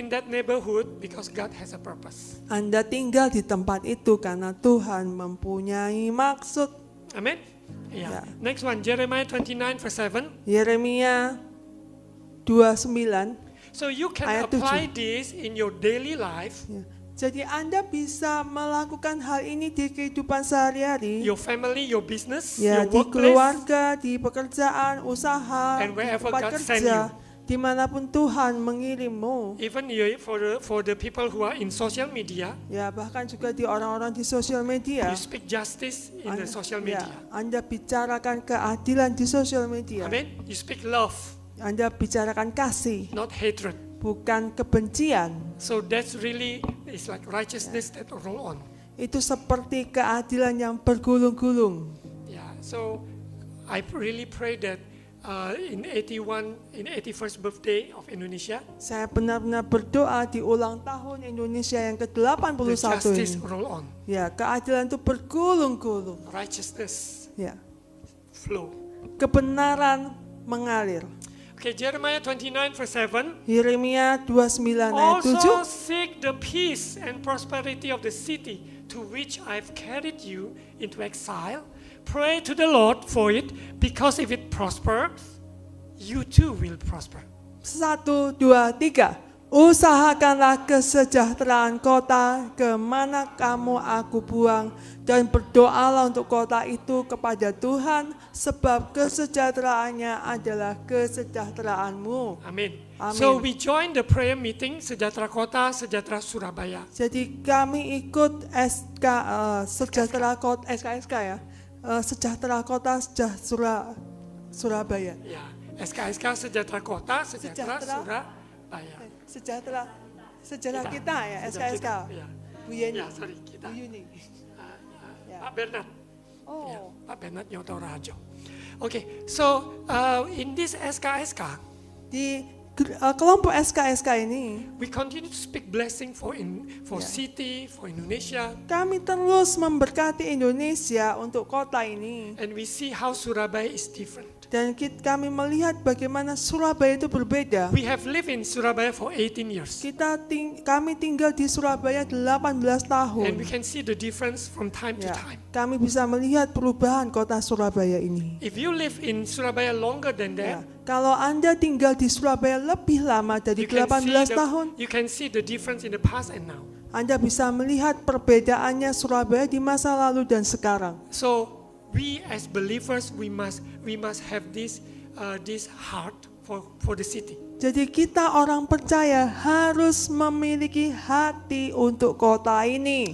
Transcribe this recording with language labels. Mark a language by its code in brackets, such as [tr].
[en] in that neighborhood because God has a purpose. [id] Anda tinggal di tempat itu karena Tuhan mempunyai maksud. [en] Amen. Yeah. Yeah. Next one, Jeremiah 29 verse 7. [id] Yeremia 29. [en] So you can [id] Ayat [en] apply this in your daily life, [id] Ya. Jadi Anda bisa melakukan hal ini di kehidupan sehari-hari. [en] your family, your business, [id] Ya, di [en] workplace, [id] keluarga, di pekerjaan, usaha, [en] And [id] di [en] wherever [id] tempat [en] God send [id] kerja, dimanapun Tuhan mengirimmu. [en] even for the people who are in social media. [id] Ya, bahkan juga di orang-orang di sosial media. [en] You speak justice in the social [id] Ya, [en] media. [id] Anda bicarakan keadilan di sosial media. [en] Amen. You speak love, [id] Anda bicarakan kasih, [en] not hatred. [id] bukan kebencian. [en] So that's really, it's like righteousness that roll on. [id] Itu seperti keadilan yang bergulung-gulung. [en] Yeah. So I really pray that in 81st birthday of Indonesia, [id] Saya benar-benar berdoa di ulang tahun Indonesia yang [en] the [id] ke-81 [en] justice [id] ini. [en] roll on, [id] Ya, keadilan itu bergulung-gulung. [en] righteousness [id] Ya, [en] flow. [id] kebenaran mengalir. [en] Okay, Jeremiah 29 verse 7. [id] Yeremia 29 ayat [en] Also seek the peace and prosperity of the city to which I've carried you into exile. Pray to the Lord for it, because if it prospers, you too will prosper. 1, 2, 3. [id] Usahakanlah kesejahteraan kota kemana kamu aku buang, dan berdoalah untuk kota itu kepada Tuhan, sebab kesejahteraannya adalah kesejahteraanmu. Amin. Amin. [en] So we join the prayer meeting Sejahtera Kota, Sejahtera Surabaya. [id] Jadi kami ikut sejahtera kota SKSK ya, sejahtera kota sejahtera Surabaya. Ya, SKSK Sejahtera Kota, Sejahtera Sejahtera. Surabaya. Sejarah kita ya, SKSK. Ya. Bu Yeni. Ya, sorry, kita. Bu Yuni. Ya. Pak Bernard. Oh. [en] Ya, Pak Bernard Nyoto Rajo. Okay, so in this SKSK, [id] Di kelompok SKSK ini, [en] we continue to speak blessing for [id] Ya. [en] city, for Indonesia, [id] kami terus memberkati Indonesia untuk kota ini. [en] and we see how Surabaya is different. [id] Dan kami melihat bagaimana Surabaya itu berbeda. [en] We have lived in Surabaya for 18 years, [id] Kami tinggal di Surabaya 18 [en] and we can see the difference from time to time. [id] kami bisa melihat perubahan kota Surabaya ini. [en] If you live in Surabaya longer than [id] Ya, [en] that, [id] kalau Anda tinggal di Surabaya lebih lama dari 18 tahun, [en] you can see the difference in the past and now. [id] Anda bisa melihat perbedaannya Surabaya di masa lalu dan sekarang. [en] So we as believers, we must have this heart for the city. [id] Jadi kita orang percaya harus memiliki hati untuk kota ini.